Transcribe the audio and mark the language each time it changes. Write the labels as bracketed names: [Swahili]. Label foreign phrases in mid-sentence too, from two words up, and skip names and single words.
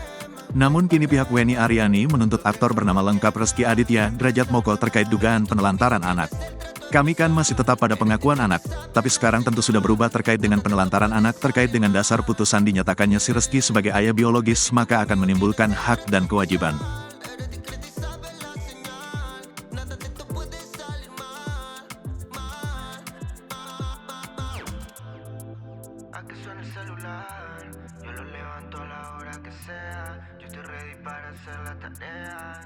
[Indonesian] Namun kini pihak Weni Aryani menuntut aktor bernama lengkap Rezky Aditya Drajat Moko terkait dugaan penelantaran anak. Kami kan masih tetap pada pengakuan anak, tapi sekarang tentu sudah berubah terkait dengan penelantaran anak terkait dengan dasar putusan dinyatakannya si Rezky sebagai ayah biologis maka akan menimbulkan hak dan kewajiban. [Spanish] A que suene el celular, yo lo levanto a la hora que sea. Yo estoy ready para hacer la tarea.